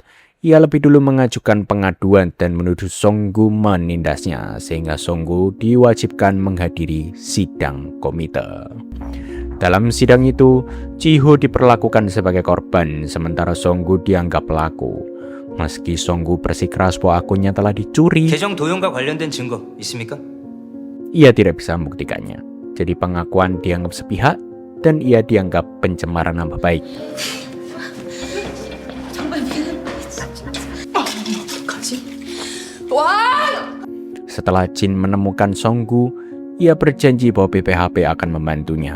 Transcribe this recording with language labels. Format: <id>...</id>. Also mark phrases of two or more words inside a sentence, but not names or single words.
<id>Ia lebih dulu mengajukan pengaduan dan menuduh Songgu menindasnya, sehingga Songgu diwajibkan menghadiri sidang komite. Dalam sidang itu, Jiho diperlakukan sebagai korban, sementara Songgu dianggap pelaku. Meski Songgu bersikeras bahwa akunnya telah dicuri,</id> <ko>계정 도용과 관련된 증거 있습니까?</ko> <id>ia tidak bisa membuktikannya. Jadi pengakuan dianggap sepihak dan ia dianggap pencemaran nama baik. Setelah Jin menemukan Songgu, ia berjanji bahwa BPHP akan membantunya.</id>